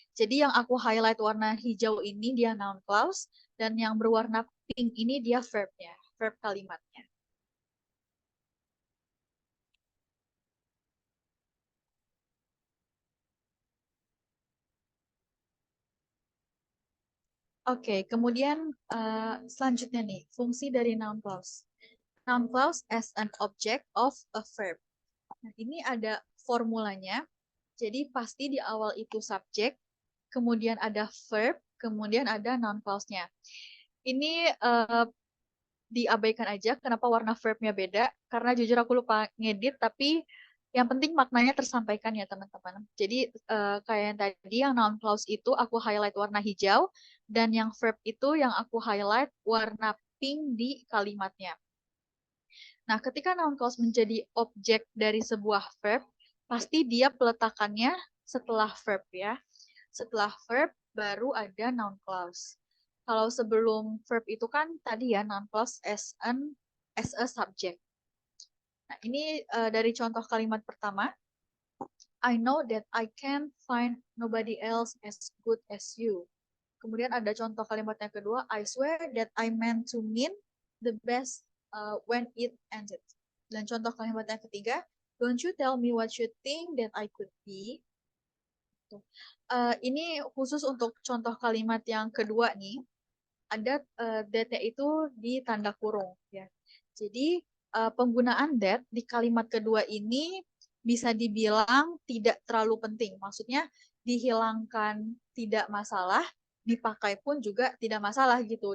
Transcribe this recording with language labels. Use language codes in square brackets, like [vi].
[id] Jadi yang aku highlight warna hijau ini dia noun clause dan yang berwarna pink ini dia verbnya, verb kalimatnya. Oke, kemudian selanjutnya nih, fungsi dari noun clause. [en] Noun clause as an object of a verb. [id] Nah, ini ada formulanya. Jadi pasti di awal itu subjek, kemudian ada verb, kemudian ada noun clause-nya. Ini diabaikan aja kenapa warna verbnya beda, karena jujur aku lupa ngedit, tapi yang penting maknanya tersampaikan ya teman-teman. Jadi kayak yang tadi yang noun clause itu aku highlight warna hijau dan yang verb itu yang aku highlight warna pink di kalimatnya. Nah, ketika noun clause menjadi objek dari sebuah verb, pasti dia peletakannya setelah verb ya. Setelah verb baru ada noun clause. Kalau sebelum verb itu kan tadi ya [en] noun clause as a subject. [id] Nah, ini dari contoh kalimat pertama. [en] I know that I can find nobody else as good as you. [id] Kemudian ada contoh kalimat yang kedua, [en] I swear that I meant to mean the best when it ended. [id] Dan contoh kalimat yang ketiga, [en] don't you tell me what you think that I could be. [id] Ini khusus untuk contoh kalimat yang kedua nih, ada that-nya itu di tanda kurung ya. Jadi penggunaan that di kalimat kedua ini bisa dibilang tidak terlalu penting. Maksudnya dihilangkan tidak masalah, dipakai pun juga tidak masalah gitu.